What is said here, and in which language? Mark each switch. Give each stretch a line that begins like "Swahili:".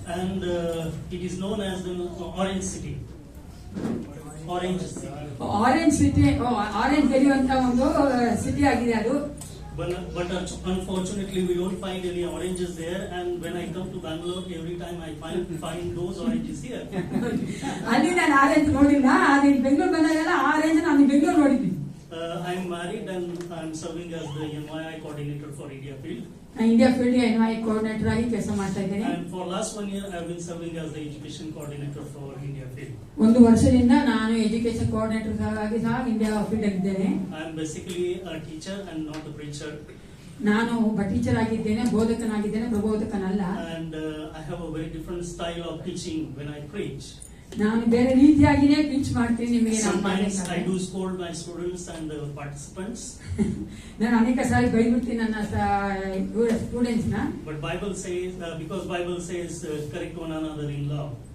English: And it is known as the Orange City. Orange City.
Kannada: Orange city, orange ಬೆಳೆಯುವಂತ ಒಂದು city ಆಗಿದೆ ಅದು.
English: But unfortunately we don't find any oranges there, and when I come to Bangalore every time I find those oranges here.
Kannada: ಅಲ್ಲಿ ನಾನು orange ನೋಡಿಲ್ಲ, ಆದ್ರೆ ಬೆಂಗಳೂರು ಬಂದಾಗೆಲ್ಲ orange ನಾನು ಬೆಂಗಳೂರು ನೋಡಿದ್ದೀನಿ.
English: I'm married and I'm serving as the NYI coordinator for India Field.
Kannada: India field NYI coordinator ಆಗಿ ಕೆಲಸ ಮಾಡ್ತಾ ಇದ್ದೇನೆ.
English: And for last 1 year I've been serving as the education coordinator for India Field.
Kannada: ಒಂದು ವರ್ಷದಿಂದ ನಾನು education coordinator ಆಗಿ ಸಹ India field ಆಗಿದ್ದೇನೆ.
English: I'm basically a teacher and not a preacher.
Kannada: ನಾನು ಒಬ್ಬ ಟೀಚರ್ ಆಗಿದ್ದೇನೆ, ಬೋಧಕನಾಗಿದ್ದೇನೆ, ಪ್ರಬೋಧಕನಲ್ಲ.
English: And I have a very different style of teaching when I preach.
Kannada: ನಾನು ಬೇರೆ ರೀತಿಯಾಗಿನೇ ಟೀಚ್ ಮಾಡ್ತೀನಿ ನಿಮಗೆ.
English: Sometimes I do scold my students and participants.
Kannada: ನಾನು ಅನೇಕ ಸಾರಿ ಬೈಬಿಡ್ತೀನಿ ನನ್ನ ಸ್ಟೂಡೆಂಟ್ಸ್ ನ.
English: But Bible says, because Bible says, correct one another in love.